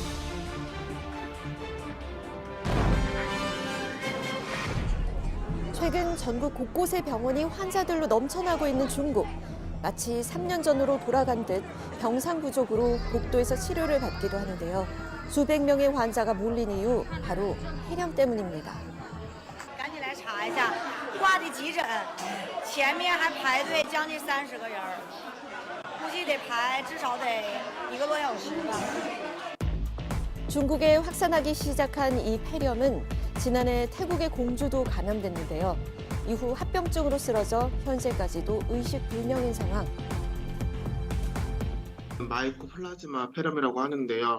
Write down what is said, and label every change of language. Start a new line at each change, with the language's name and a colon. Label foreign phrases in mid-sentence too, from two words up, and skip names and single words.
Korean: 최근 전국 곳곳의 병원이 환자들로 넘쳐나고 있는 중국. 마치 3년 전으로 돌아간 듯 병상 부족으로 복도에서 치료를 받기도 하는데요. 수백 명의 환자가 몰린 이유 바로 폐렴 때문입니다.
Chinese: 赶紧来查一下，挂的急诊，前面还排队将近30个人，估计得排至少得1个多小时吧。
Korean: 중국에 확산하기 시작한 이 폐렴은 지난해 태국의 공주도 감염됐는데요. 이후 합병증으로 쓰러져 현재까지도 의식불명인 상황. 마이코플라즈마 폐렴이라고 하는데요.